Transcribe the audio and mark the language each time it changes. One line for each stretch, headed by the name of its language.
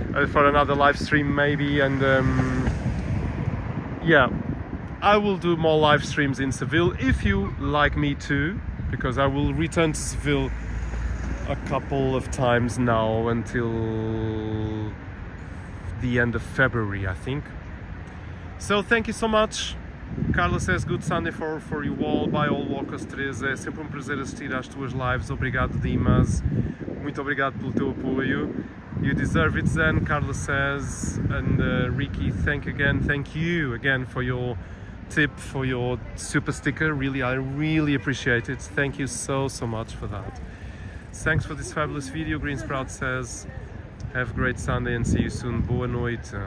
English: For another live stream maybe, and yeah, I will do more live streams in Seville if you like me to, because I will return to Seville a couple of times now until the end of February, I think. So thank you so much. Carla says, good Sunday for you all. Bye all walkers,
Portuguese: Teresa. É sempre prazer assistir às tuas lives. Obrigado, Dimas. Muito obrigado pelo teu apoio.
English: You deserve it, Zen, Carla says. And Ricky, thank you again for your tip, for your super sticker. Really, I really appreciate it. Thank you so much for that. Thanks for this fabulous video. Green Sprout says, have a great Sunday and see you soon.
Portuguese: Boa noite.